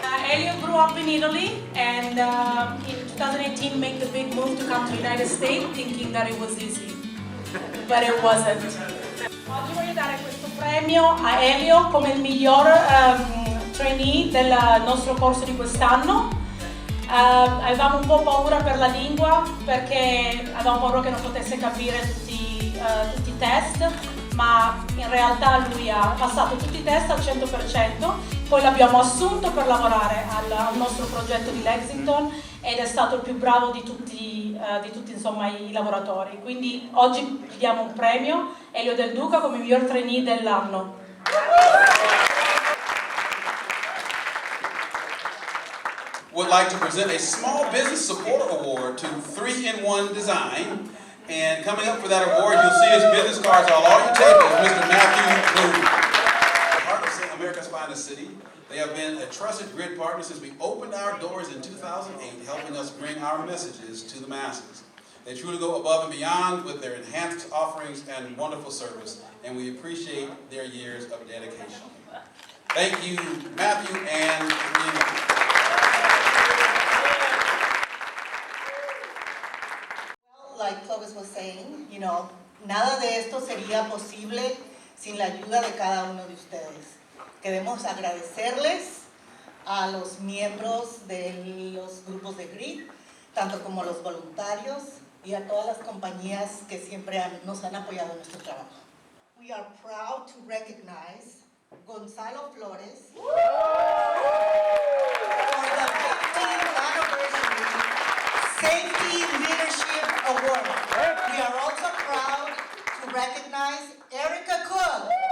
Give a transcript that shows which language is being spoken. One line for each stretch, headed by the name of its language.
English: Elio grew up in Italy and in 2018 made the big move to come to the United States thinking that it was easy, but it wasn't.
Italian: Oggi voglio dare questo premio a Elio come il miglior trainee del nostro corso di quest'anno. Avevamo un po' paura per la lingua perché avevamo paura che non potesse capire tutti i test, ma in realtà lui ha passato tutti i test al 100%, poi l'abbiamo assunto per lavorare al nostro progetto di Lexington ed è stato il più bravo di tutti insomma, i lavoratori. Quindi oggi gli diamo un premio, Elio Del Duca come miglior trainee dell'anno.
English: Would like to present a Small Business Support Award to 3-in-1 Design. And coming up for that award, you'll see his business cards all on your tables, Mr. Matthew Boone. Heart of America's finest city, They have been a trusted grid partner since we opened our doors in 2008, helping us bring our messages to the masses. They truly go above and beyond with their enhanced offerings and wonderful service, and we appreciate their years of dedication. Thank you, Matthew and Nina. Like Clovis was saying,
Spanish: nada de esto sería posible sin la ayuda de cada uno de ustedes. Queremos agradecerles a los miembros de los grupos de GRID, tanto como los voluntarios y a todas las compañías que siempre nos han apoyado en nuestro trabajo.
English: We are proud to recognize Gonzalo Flores for the 15th anniversary Safety Leadership Award. We are also proud to recognize Erica Cook.